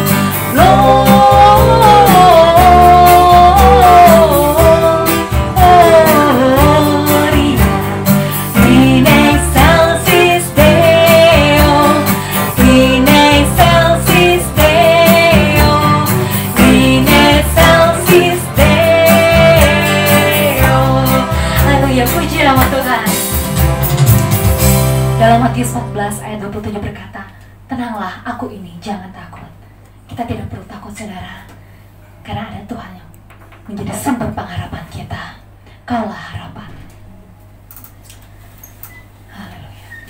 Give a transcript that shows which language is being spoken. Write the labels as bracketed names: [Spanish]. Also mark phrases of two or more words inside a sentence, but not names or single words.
[Latin] Glory in excelsis Deo. In excelsis Deo. In excelsis Deo. [Indonesian] Haleluya, puji nama Tuhan. Dalam Matius 14 ayat 27 berkata, tenanglah, aku ini, jangan takut. Kita tidak perlu takut saudara, karena ada Tuhan yang menjadi sumber pengharapan kita. Kaulah harapan. Haleluya.